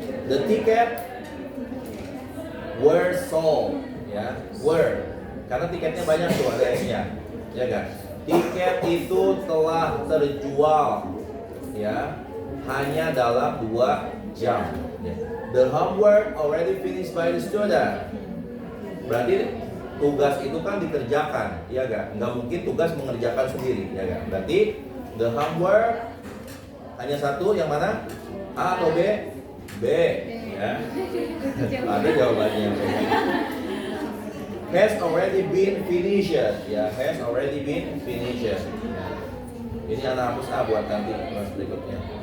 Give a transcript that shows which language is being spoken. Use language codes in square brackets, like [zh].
[en] The ticket were sold [id] ya, were karena tiketnya banyak tuh, ada S-nya ya kan. Tiket itu telah terjual ya, hanya dalam 2 jam ya. [en] The homework already finished by the student. [id] Berarti tugas itu kan dikerjakan ya kan, nggak mungkin tugas mengerjakan sendiri ya kan. Berarti [en] the homework [id] hanya satu, yang mana? A atau B? B ya. Ada jawabannya. [en] Has already been finished ya, has already been finished ya. [id] Ini anak hapus A buat nanti kelas berikutnya.